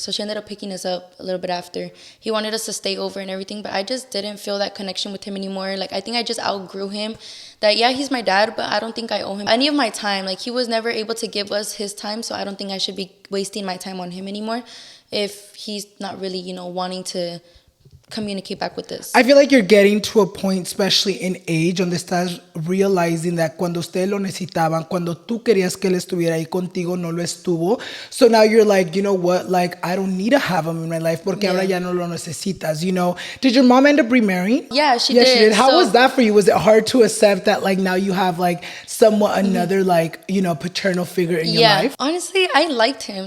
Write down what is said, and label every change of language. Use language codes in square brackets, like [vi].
[en] So she ended up picking us up a little bit after. He wanted us to stay over and everything, but I just didn't feel that connection with him anymore. Like, I think I just outgrew him. That, yeah, he's my dad, but I don't think I owe him any of my time. Like, he was never able to give us his time, so I don't think I should be wasting my time on him anymore if he's not really, wanting to communicate back with us. I feel like you're getting to a point, especially in age, [es] donde estás [en] realizing that [es] cuando ustedes lo necesitaban, cuando tú querías que él estuviera ahí contigo, no lo estuvo. [en] So now you're like, you know what? Like, I don't need to have him in my life [es] porque ahora ya no lo necesitas, [en] Did your mom end up remarrying? Yeah, she did. She did. How was that for you? Was it hard to accept that, like, now you have, like, somewhat another, like, paternal figure in your life? Honestly, I liked him.